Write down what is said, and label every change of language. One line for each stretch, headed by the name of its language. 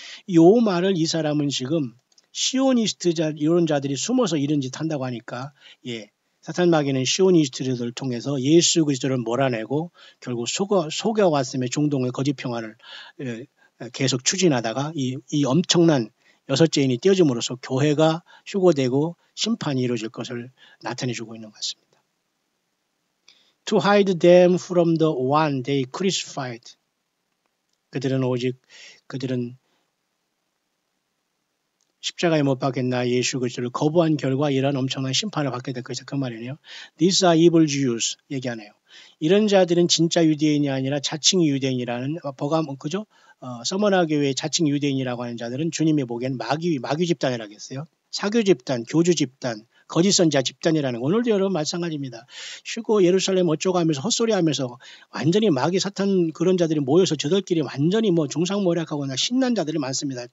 Korean: 이 말을 이 사람은 지금 시오니스트자 이런 자들이 숨어서 이런 짓 한다고 하니까 사탄 마귀는 시오니스트들을 통해서 예수 그리스도를 몰아내고 결국 속여왔음에 중동의 거짓 평화를 계속 추진하다가 이 엄청난 여섯째 인이 떼어짐으로써 교회가 휴고되고 심판이 이루어질 것을 나타내주고 있는 것 같습니다.
English: To hide them from the one they crucified.
Korean: 그들은 십자가에 못 박혔나 예수 그리스도를 거부한 결과 이런 엄청난 심판을 받게 될 것이다. 그 말이네요.
English: These are evil Jews
Korean: 얘기하네요. 이런 자들은 진짜 유대인이 아니라 자칭 유대인이라는 그죠? 서머나 교회의 자칭 유대인이라고 하는 자들은 주님이 보기에는 마귀 집단이라고 했어요. 사교 집단, 교주 집단, 거짓 선지자 집단이라는 거. 오늘도 여러분 마찬가지입니다. 쉬고 예루살렘 어쩌고 하면서 헛소리하면서 완전히 마귀 사탄 그런 자들이 모여서 저들끼리 완전히 중상모략하거나 신난 자들이 많습니다.